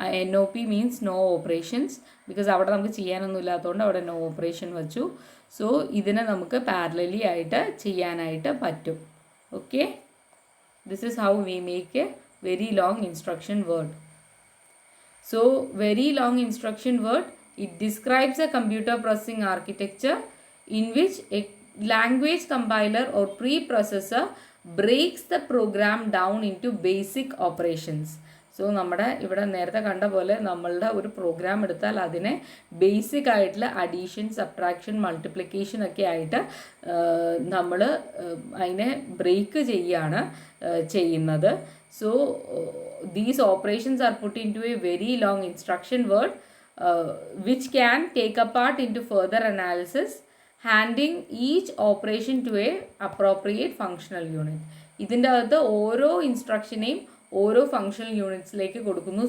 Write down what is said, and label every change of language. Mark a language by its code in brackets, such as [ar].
[en] NOP means no operations, because [ml] അവിടെ നമുക്ക് ചെയ്യാനൊന്നും ഇല്ലാത്തതുകൊണ്ട് അവിടെ നോ ഓപ്പറേഷൻ വച്ചു. സോ ഇതിനെ നമുക്ക് പാരലലി ആയിട്ട് ചെയ്യാനായിട്ട് പറ്റും. [en] Okay, this is how we make a very long instruction word. So very long instruction word, it describes a computer processing architecture in which a language compiler or preprocessor breaks the program down into basic operations. [ml] So നമ്മുടെ ഇവിടെ നേരത്തെ കണ്ട പോലെ നമ്മളുടെ ഒരു programme എടുത്താൽ അതിനെ basic ആയിട്ടുള്ള അഡീഷൻ, സബ്ട്രാക്ഷൻ, മൾട്ടിപ്ലിക്കേഷൻ ഒക്കെ ആയിട്ട് നമ്മൾ അതിനെ ബ്രേക്ക് ചെയ്യുകയാണ് ചെയ്യുന്നത്. [en] So these operations are put into a very long instruction word which can take apart into further analysis, handing each operation to a appropriate functional unit. [ml] ഇതിൻ്റെ അകത്ത് ഓരോ ഇൻസ്ട്രക്ഷനെയും ഓരോ ഫങ്ഷണൽ യൂണിറ്റ്സിലേക്ക് കൊടുക്കുന്നു.